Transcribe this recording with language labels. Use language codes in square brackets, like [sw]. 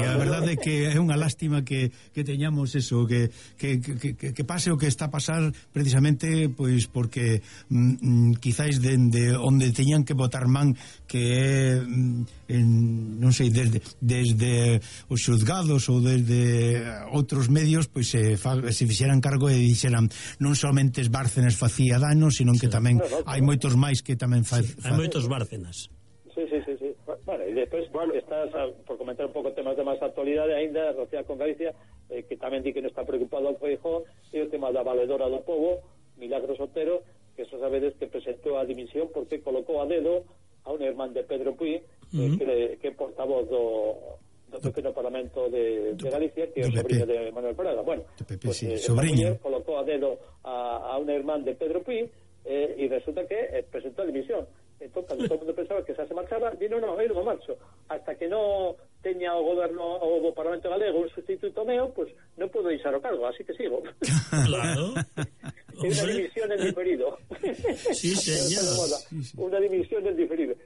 [gl] A verdade é que é unha lástima que teñamos eso, que pase o que está a pasar, precisamente pois porque quizáis dende onde teñan que botar man, que é non sei, desde os xuzgados ou desde outros medios, pois se fixeran cargo e dixeran non solamente Bárcenas facía dano, sino que tamén hai moitos máis que tamén hai moitos Bárcenas. [es] Vale, y después bueno, estás, por comentar un poco temas de más actualidad, ainda relacionado con Galicia, que también di que no está preocupado al Feijóo, y el tema de la valedora do povo, Milagros Otero, que eso sabedes que presentó a dimisión porque colocó a dedo a un hermano de Pedro Puy, que es portavoz do pequeño parlamento de Galicia, que es sobrino de Manuel Prada. Bueno, pues, sí, sobrino. Colocó a dedo a un hermano de Pedro Puy, y resulta que presentó a dimisión. [gl] Entón, cando todo mundo pensaba que xa se marchaba, vino, non, aí non me marcho. Hasta que non teña o goberno ou o Parlamento Galego un sustituto meu, pois non podo deixar o cargo, así que sigo. Claro. Unha dimisión en diferido. Sí, señor. Unha dimisión en diferido.